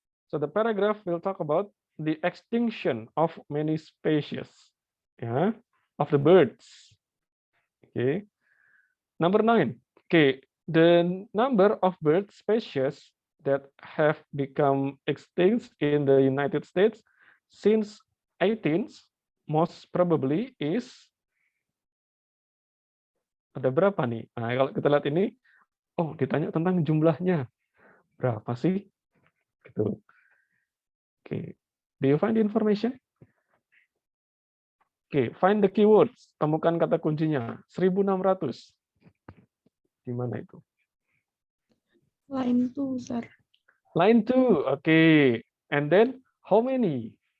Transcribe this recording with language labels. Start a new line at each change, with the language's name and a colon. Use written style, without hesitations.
English: So the paragraph will talk about the extinction of many species, yeah, of the birds. Okay. Number 9. Okay, the number of bird species that have become extinct in the United States since 18th most probably is,
Indonesian: ada berapa nih? Nah, kalau kita lihat ini, oh, ditanya tentang jumlahnya. Berapa sih? Gitu. Oke.
English: Do you find the information?
Indonesian: Oke,
English: find the keywords.
Indonesian: Temukan kata kuncinya. 1.600. Di mana itu?
English: Line 2, sir. Line 2. Oke. And then how many?